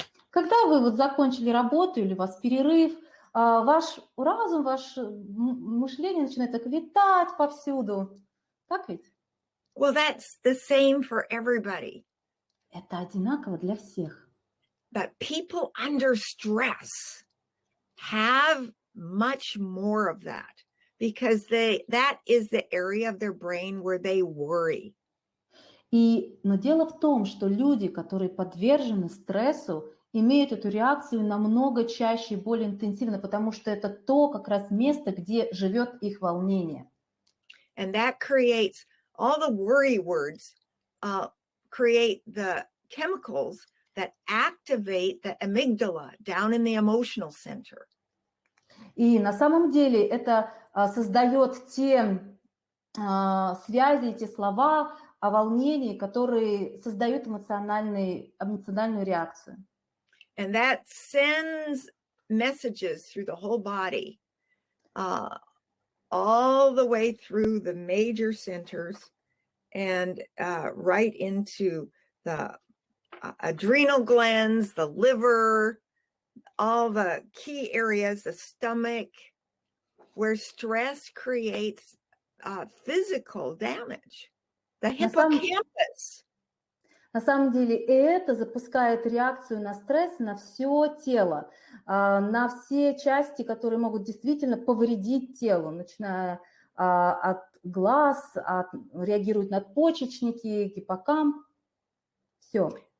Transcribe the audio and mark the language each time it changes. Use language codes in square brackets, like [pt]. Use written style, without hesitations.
[ru] Когда вы вот закончили работу или у вас перерыв, ваш разум, ваше мышление начинает так витать повсюду. Так ведь? [en] Well, that's the same for everybody. [ru] Это одинаково для всех. [en] But people under stress have much more of that because that is the area of their brain where they worry. [ru] Но дело в том, что люди, которые подвержены стрессу, имеют эту реакцию намного чаще и более интенсивно, потому что это то как раз место, где живет их волнение. [en] And that creates all the worry words, create the chemicals that activate the amygdala down in the emotional center. [ru] И на самом деле это создает те связи, те слова о волнении, которые создают эмоциональную реакцию. [en] And that sends messages through the whole body, all the way through the major centers and right into the adrenal glands, the liver, all the key areas, the stomach, where stress creates physical damage. The hippocampus. [ru] На самом деле это запускает реакцию на стресс на все тело, на все части, которые могут действительно повредить телу, начиная от глаз, реагируют надпочечники, гиппокамп, все.